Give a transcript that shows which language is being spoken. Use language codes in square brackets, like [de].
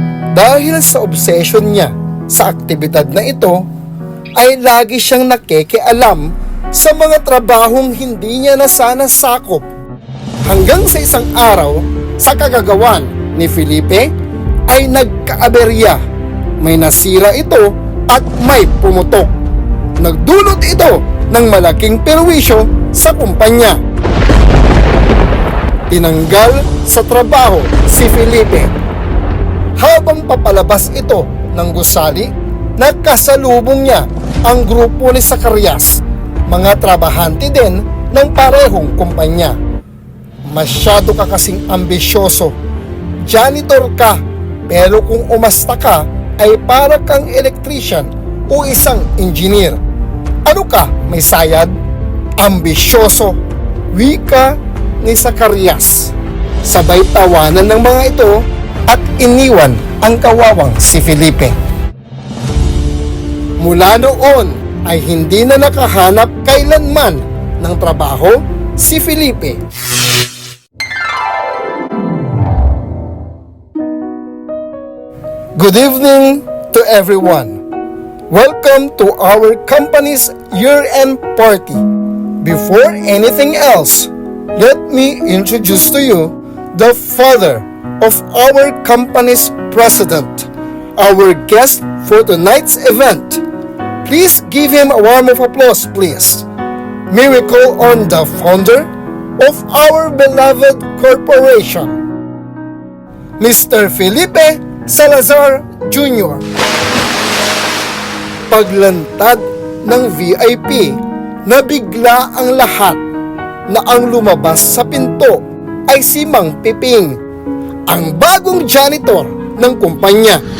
[tl] Dahil sa obsession niya sa aktibidad na ito, ay lagi siyang nakikialam sa mga trabahong hindi niya na sana sakop. Hanggang sa isang araw, sa kagagawan ni Felipe ay nagkaaberya. May nasira ito at may pumutok. Nagdulot ito ng malaking perwisyo sa kumpanya. Tinanggal sa trabaho si Felipe. Habang papalabas ito ng gusali, nakasalubong niya ang grupo ni Zacarias, mga trabahante din ng parehong kumpanya. Masyado ka kasing ambisyoso. Janitor ka, pero kung umasta ka ay para kang electrician o isang engineer. Ano ka, may sayad? Ambisyoso, wika ni Zacarias. Sabay tawanan ng mga ito at iniwan ang kawawang si Felipe. Mula noon ay hindi na nakahanap kailanman ng trabaho si Felipe. [en] Good evening to everyone. Welcome to our company's year-end party. Before anything else, let me introduce to you the father of our company's president, our guest for tonight's event. Please give him a warm of applause, please. May we call on the founder of our beloved corporation, Mr. Felipe Salazar Jr. [tl] Paglantad ng VIP, nabigla ang lahat na ang lumabas sa pinto ay si Mang Piping, ang bagong janitor ng kumpanya.